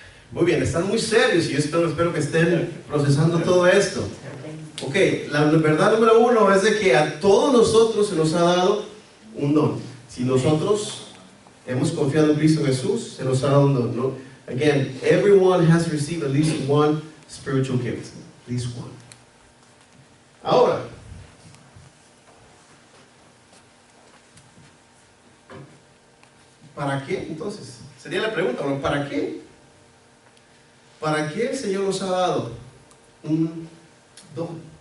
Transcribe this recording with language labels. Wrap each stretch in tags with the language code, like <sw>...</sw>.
<es>Muy bien, están muy serios y yo espero que estén procesando todo esto. Ok, la verdad número uno es de que a todos nosotros se nos ha dado un don. Si nosotros hemos confiado en Cristo Jesús, se nos ha dado un don, ¿no?</es> <en>Again, everyone has received at least one spiritual gift. At least one.</en> <es>Ahora, ¿para qué entonces? Sería la pregunta, ¿no? ¿Para qué? ¿Para qué el Señor nos ha dado un don?</es>